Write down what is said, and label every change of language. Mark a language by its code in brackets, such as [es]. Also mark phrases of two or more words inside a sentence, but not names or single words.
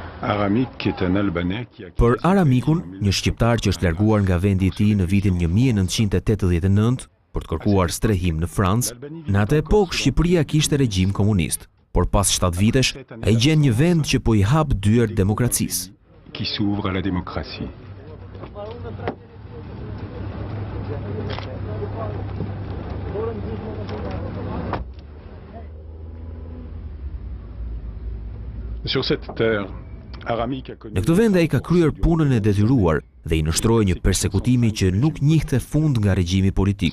[fr] Aramik est un Albanais qui a... [sq] Për Aramikun, një shqiptar që është larguar nga vendi i tij në vitin 1989 për të kërkuar strehim në Francë, në atë epokë Shqipëria kishte regjim komunist, por pas 7 vitesh ai gjen një vend që po i hap dyert demokracisë. [fr] Qui s'ouvre à la démocratie. Sur cette terre, Aramik a connu... [sq] Në këtë vend ai ka kryer punën e detyruar dhe i nështroi një persekutimi që nuk njihte fund nga regjimi politik.